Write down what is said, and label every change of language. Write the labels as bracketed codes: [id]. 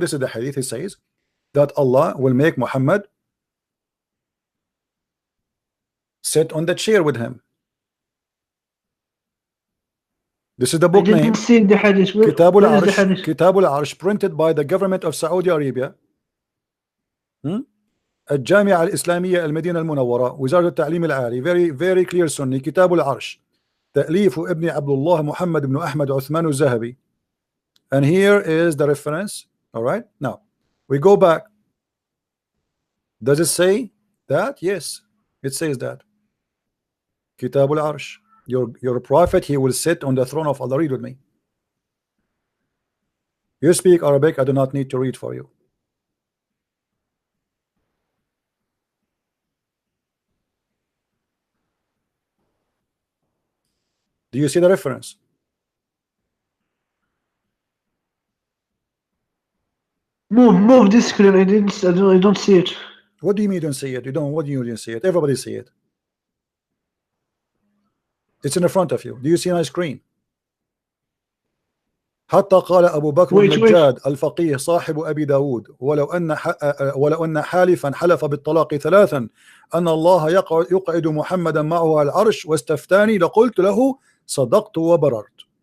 [en] This is the hadith. He says that Allah will make Muhammad sit on the chair with him. This is the book name. See the hadith. Kitab al-Arsh. Kitab al-Arsh, printed by the government of Saudi Arabia. [ar] الجامعة الإسلامية المدينة المنورة وزارة التعليم العالي. [en] Very very clear Sunni. [ar] كتاب العرش تأليف ابن عبد الله محمد بن أحمد عثمان الذهبي. [en] And here is the reference. All right, now we go back. Does it say that? Yes, it says that. كتاب العرش. Your prophet he will sit on the throne of Allah. Read with me. You speak Arabic. I do not need to read for you. Do you see the reference? Move this screen. I don't see it. What do you mean you don't see it? You don't. What do you mean you don't see it? Everybody see it. It's in the front of you. Do you see my screen? [ar] حتى قال أبو بكر [en] Wait, [ar] النجاد الفقيه صاحب أبي داود ولو أن حالفا حلف بالطلاق ثلاثا أن الله يقعد محمدا معه على العرش واستفتاني لقلت له صدقت وبررت.